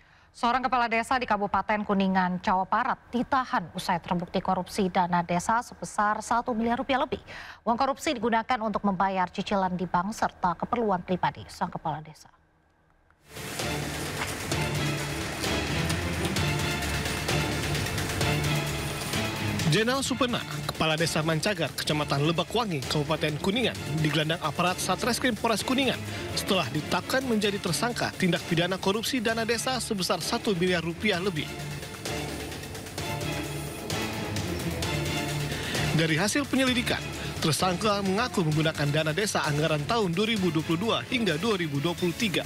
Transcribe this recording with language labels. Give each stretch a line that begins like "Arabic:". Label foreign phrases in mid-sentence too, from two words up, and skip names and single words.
Indonesian: Seorang kepala desa di Kabupaten Kuningan, Jawa Barat ditahan usai terbukti korupsi dana desa sebesar 1 miliar rupiah lebih. Uang korupsi digunakan untuk membayar cicilan di bank serta keperluan pribadi sang kepala desa. Jenal Supena, Kepala Desa Mancagar, Kecamatan Lebakwangi, Kabupaten Kuningan, digelandang aparat Satreskrim Polres Kuningan setelah ditetapkan menjadi tersangka tindak pidana korupsi dana desa sebesar 1 miliar rupiah lebih. Dari hasil penyelidikan, tersangka mengaku menggunakan dana desa anggaran tahun 2022 hingga 2023.